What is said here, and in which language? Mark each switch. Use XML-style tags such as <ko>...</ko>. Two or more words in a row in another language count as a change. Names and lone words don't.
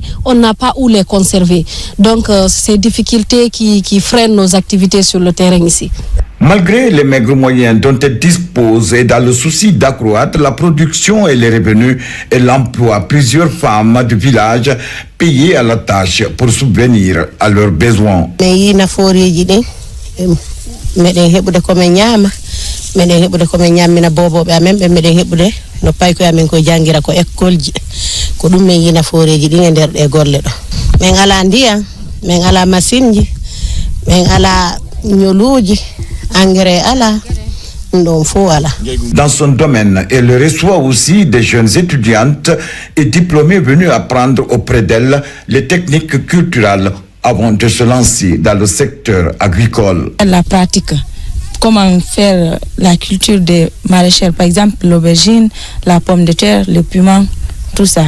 <fr>On n'a pas où les conserver. Donc, ces difficultés qui freinent nos activités sur le terrain ici. Malgré les maigres moyens dont elle dispose et dans le souci d'accroître la production et les revenus, elle emploie plusieurs femmes du village payées à la tâche pour subvenir à leurs besoins.</fr> <ff>No pay ko amen ko jangira ko école ji ko dum men yina foreji ɗi e nder ɗe golle ɗo min ala ndiya min ala machine ji min ala ñoluuji engrais ala ɗum fo ala.</ff> <fr>Dans son domaine, elle reçoit aussi des jeunes étudiantes et diplômées venues apprendre auprès d'elle les techniques culturelles avant de se lancer dans le secteur agricole. La pratique. Comment faire la culture des maraîchères, par exemple l'aubergine, la pomme de terre, le piment, tout ça.</fr>